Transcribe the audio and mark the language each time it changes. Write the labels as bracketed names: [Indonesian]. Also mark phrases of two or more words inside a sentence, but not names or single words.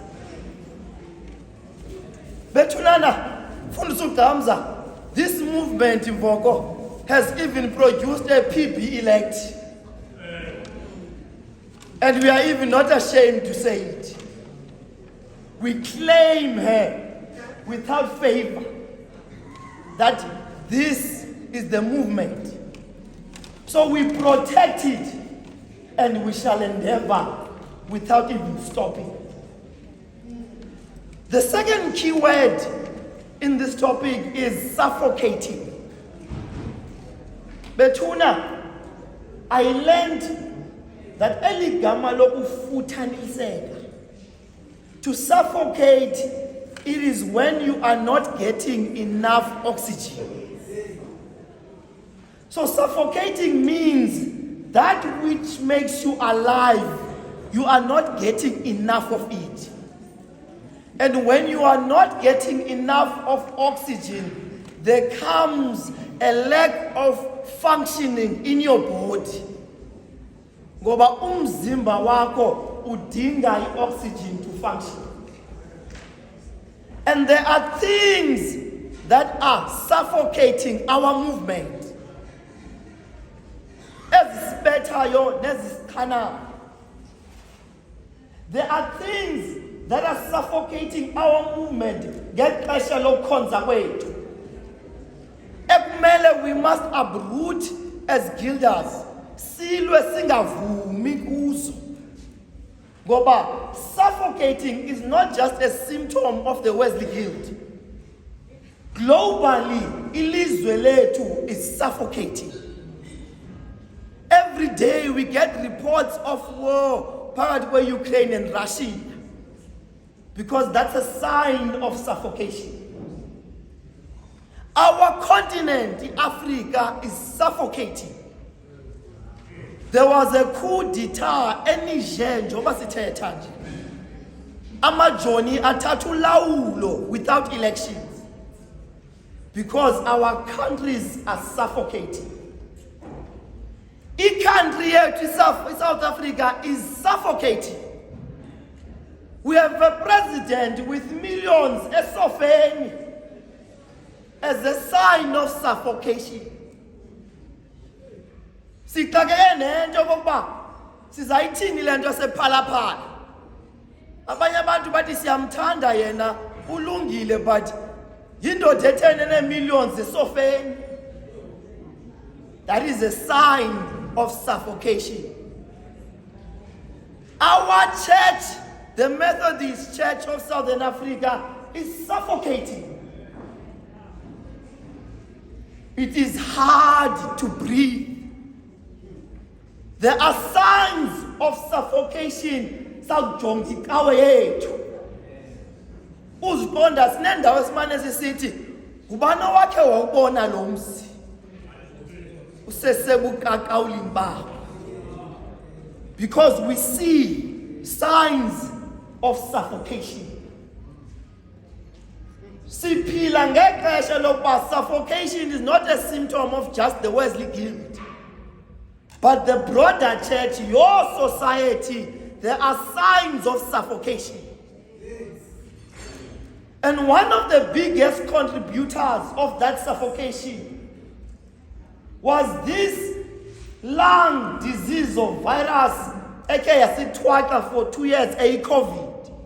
[Xhosa] Bethunana, Fundisa uGamza, [English] this movement Mvoko has even produced a PB elect. And we are even not ashamed to say it. We claim her without favor that this is the movement. So we protect it and we shall endeavor without even stopping. The second key word in this topic is suffocating. Bethuna, I learned that [Xhosa] eligama lokufuthaniseka, [English] to suffocate, it is when you are not getting enough oxygen. So suffocating means that which makes you alive, you are not getting enough of it. And when you are not getting enough of oxygen, there comes a lack of functioning in your body. [Xhosa] Ngoba umzimba wako udinga oxygen [English] to function. And there are things that are suffocating our movement. There are things that are suffocating our movement. Get pressure low consequent. We must uproot as guilders. [Xhosa] Silwe singavumi kuzo. [English] Goba, suffocating is not just a symptom of the Wesley Guild. Globally, [Xhosa] ilizwe lethu [English] is suffocating. Every day we get reports of war, particularly Ukraine and Russia, because that's a sign of suffocation. Our continent, Africa, is suffocating. There was a coup d'etat [Xhosa] eNiger njengoba sithetha nje. Amajoni athatha ulawulo [English] without elections because our countries are suffocating. [Xhosa] I-country yethu [English] South Africa is suffocating. We have a president with millions esofeni as a sign of suffocation. [Xhosa] Sixakeke nento okokuba sizayithini le nto sephalaphala. Abanye abantu bathi siyamthanda yena ulungile [English] but yindoda [Xhosa] ethene ne-millions esofeni. [English] That is a sign of suffocation. Our church, the Methodist Church of Southern Africa, is suffocating. It is hard to breathe. There are signs of suffocation. [Xhosa] Sawujonga ikawe yethu. Uziqonda sinendawo esimane sisithi ngubani wakhe wawubona lo mzi. [English] Because we see signs of suffocation. [Xhosa] Siphila ngexesha lokuba [English] suffocation is not a symptom of just the Wesley Guild, but the broader church, your society, there are signs of suffocation. And one of the biggest contributors of that suffocation was this lung disease or virus, aka for 2 years, COVID.